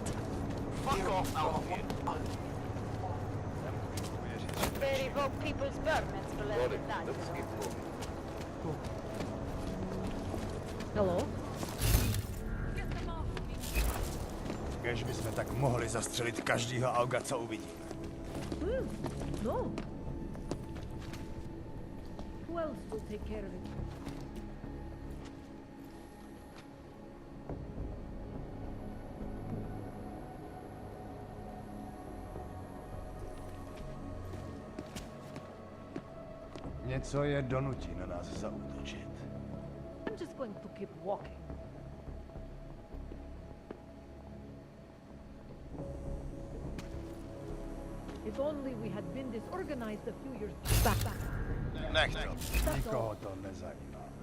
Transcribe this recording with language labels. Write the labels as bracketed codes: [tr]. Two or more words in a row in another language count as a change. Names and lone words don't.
[en] Fuck off out of here. They revoke people's permits for less than that. Let's keep moving. Hello? [cs] Kež bychom tak mohli zastřelit každýho auga, co uvidíme. [en] No. Who else will take care of it? [cs] Něco je donutí na nás zaútočit. [en] I'm just going to keep walking. If only we had been disorganized a few years back. [cs] Nech to. Nikoho to nezajímá.